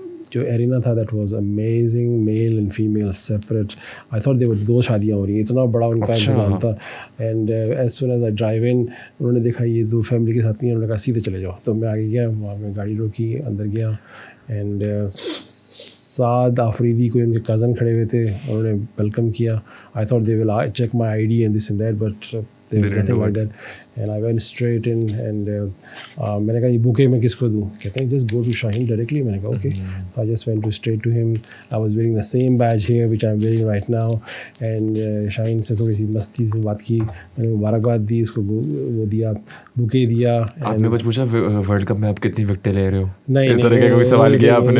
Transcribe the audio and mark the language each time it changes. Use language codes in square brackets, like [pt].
[en] جو ایرینا تھا that was amazing, male and female separate. I thought there're [ur] 2 شادیاں ہو رہی ہیں, اتنا بڑا ان کا انتظام تھا. [en] and as soon as I drive in, [ur] انہوں نے دیکھا یہ 2 فیملی کے ساتھ نہیں, انہوں نے کہا سیدھے چلے جاؤ. تو میں آگے گیا, وہاں میں گاڑی روکی, اندر گیا, اینڈ سعد آفریدی کوئی ان کے کزن کھڑے ہوئے تھے, انہوں نے ویلکم کیا. [en] I thought they will check my ID and this and that, but there was nothing like that. And I went straight in and [ur] میں نے کہا یہ بوکے میں کس کو دوں, کہتے ہیں [en] just go to Shaheen directly. [ur] میں نے کہا okay. [en] So I just went straight to him. I was wearing the same badge here which I'm wearing right now. [ur] And Shaheen سے تھوڑی سی مستی سے بات کی, میں نے مبارکباد دی, اس کو وہ دیا, بوکے دیا. آپ نے کچھ پوچھا ورلڈ کپ میں آپ کتنی وکٹیں لے رہے ہو؟ نہیں, اس طرح کا کوئی سوال کیا آپ نے؟